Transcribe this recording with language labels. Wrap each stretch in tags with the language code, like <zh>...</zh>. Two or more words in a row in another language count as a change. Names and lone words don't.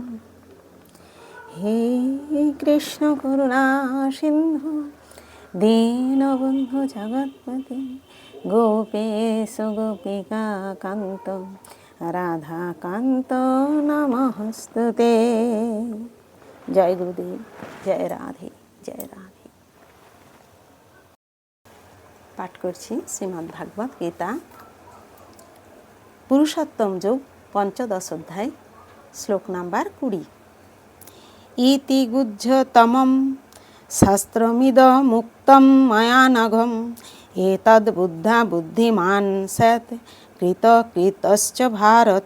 <sa>हे कृष्ण करुणा सिन्धु दीनबन्धु जगत्पते गोपेश गोपिका कान्त राधाकान्त नमस्तुते।</sa> <hi>जय गुरुदेव, जय राधे जय राधे।</hi> <bn>पाठ करছি শ্রীমদ্ ভাগবত গীতা পুরুষোত্তম যোগ পঞ্চদশ অধ্যায় শ্লোক নাম্বার 20।</bn> <sa>ইতি গুহ্যতমম শাস্ত্রমিদমুক্তম ময়া নঘম এতদ্ বুদ্ধা বুদ্ধিমান স্যাৎ কৃতকৃতশ্চ ভারত।</sa>